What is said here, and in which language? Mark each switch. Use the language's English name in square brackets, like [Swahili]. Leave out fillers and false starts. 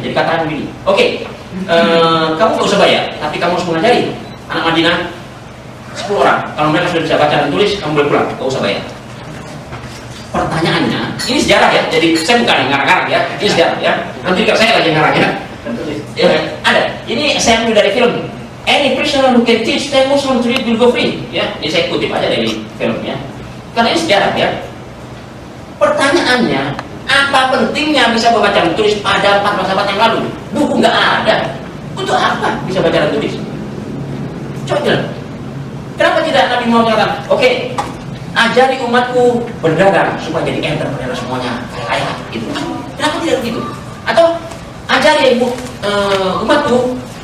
[Indonesian] Jadi katakan begini, oke, kamu gak usah bayar, tapi kamu harus mengajari anak Madinah 10 orang. Kalau mereka sudah bisa baca dan tulis, kamu boleh pulang, gak usah bayar. Pertanyaannya, ini sejarah, ya, jadi saya bukan yang ngarang-ngarang, ya, ini sejarah, ya. Nanti kalau saya lagi yang ngarang, ya. Ya, ada. Ini saya ambil dari film. [English] Any prisoner who can teach 10 Muslims to read will go free. [Indonesian] Ya, ini saya kutip aja dari filmnya. Karena ini sejarah, ya. Pertanyaannya, apa pentingnya bisa membaca dan tulis pada 4 sahabat yang lalu? Buku nggak ada. Untuk apa bisa baca dan tulis? Coba jelas. Kenapa tidak Nabi Muhammad mengatakan, oke, ajari umatku berdagang supaya jadi entrepreneur semuanya kaya, gitu. Kenapa tidak begitu? Atau ajari umatku